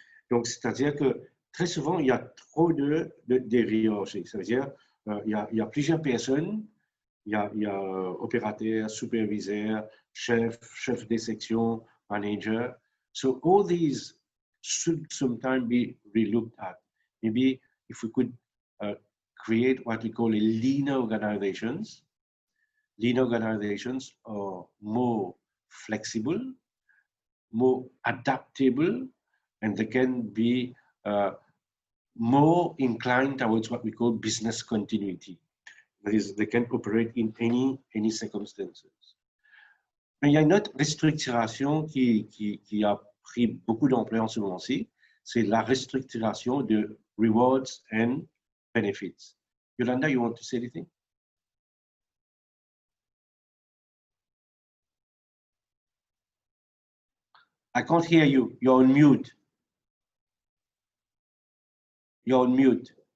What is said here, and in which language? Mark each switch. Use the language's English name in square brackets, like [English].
[French] Donc, c'est-à-dire que très souvent, il y a trop de hiérarchies. C'est-à-dire, il y a plusieurs personnes, il y a opérateur, superviseur, chef des sections, manager. [English] So all these should sometimes be relooked at. Maybe if we could create what we call a leaner organizations. Lean organizations are more flexible, more adaptable, and they can be more inclined towards what we call business continuity. That is, they can operate in any circumstances. [French] Mais il y a une autre restructuration qui a pris beaucoup d'ampleur en ce moment-ci, c'est la restructuration de [English] rewards and benefits. Yolanda, you want to say anything? I can't hear you. You're on mute. You're on mute.